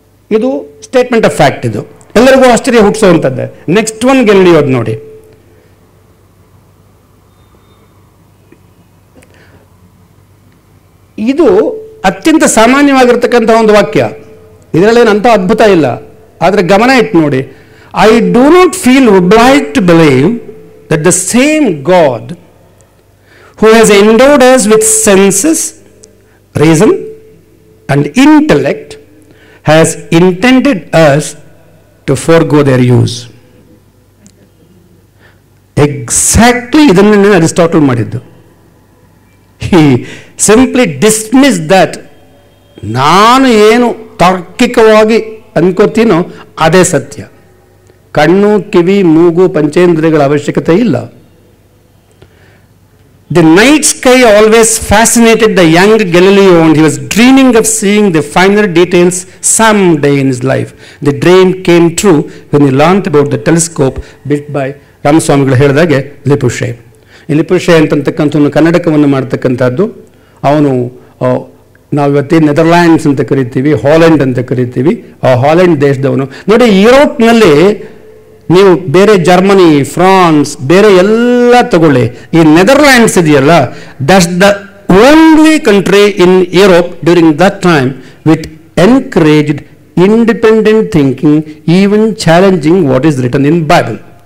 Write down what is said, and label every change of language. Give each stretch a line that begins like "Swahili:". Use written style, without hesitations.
Kannada: ಇದು
English: Statement of fact.
Kannada: ಇದು ಎಲ್ಲರಿಗೂ ಆಶ್ಚರ್ಯ ಹುಟ್ಟಿಸುವಂಥದ್ದೇ. ನೆಕ್ಸ್ಟ್ ಒನ್ ಗೆಲಿಲಿಯೋದು ನೋಡಿ. ಇದು ಅತ್ಯಂತ ಸಾಮಾನ್ಯವಾಗಿರ್ತಕ್ಕಂಥ ಒಂದು ವಾಕ್ಯ, ಇದರಲ್ಲೇನಂತ ಅದ್ಭುತ ಇಲ್ಲ. ಆದರೆ ಗಮನ ಇಟ್ಟು ನೋಡಿ.
English: I do not feel obliged to believe that the same God who has endowed us with senses, reason and intellect has intended us to forego their use.
Kannada: Exactly ಇದನ್ನೇ ಅರಿಸ್ಟಾಟಲ್ ಮಾಡಿದ್ದು.
English: He simply dismissed that.
Kannada: ನಾನು ಏನು ತಾರ್ಕಿಕವಾಗಿ ಅನ್ಕೋತೀನೋ ಅದೇ ಸತ್ಯ. ಕಣ್ಣು, ಕಿವಿ, ಮೂಗು, ಪಂಚೇಂದ್ರಿಯಗಳ ಅವಶ್ಯಕತೆ ಇಲ್ಲ.
English: The night sky always fascinated the young Galileo, and he was dreaming of seeing the finer details someday in his life. The dream came true when he learned about the telescope built by
Kannada: ರಾಮಸ್ವಾಮಿಗಳು ಹೇಳಿದಾಗೆ
English: ಲಿಪುಷೆ.
Kannada: ಈ ಲಿಪುಷೆ ಅಂತಕ್ಕಂಥ ಕನ್ನಡಕವನ್ನು ಮಾಡ್ತಕ್ಕಂಥದ್ದು. ಅವನು ನಾವು ಇವತ್ತೇನು Netherlands ಅಂತ ಕರಿತೀವಿ, Holland ಅಂತ ಕರಿತೀವಿ, ಆ ಹಾಲೆಂಡ್ ದೇಶದವನು. ನೋಡಿ, ಯುರೋಪ್ನಲ್ಲಿ ನೀವು ಬೇರೆ ಜರ್ಮನಿ, ಫ್ರಾನ್ಸ್, ಬೇರೆ ಎಲ್ಲ ತಗೊಳ್ಳಿ, ಈ ನೆದರ್ಲ್ಯಾಂಡ್ಸ್ ಇದೆಯಲ್ಲ,
English: That's the only country in Europe during that time with encouraged independent thinking, even challenging what is written in Bible.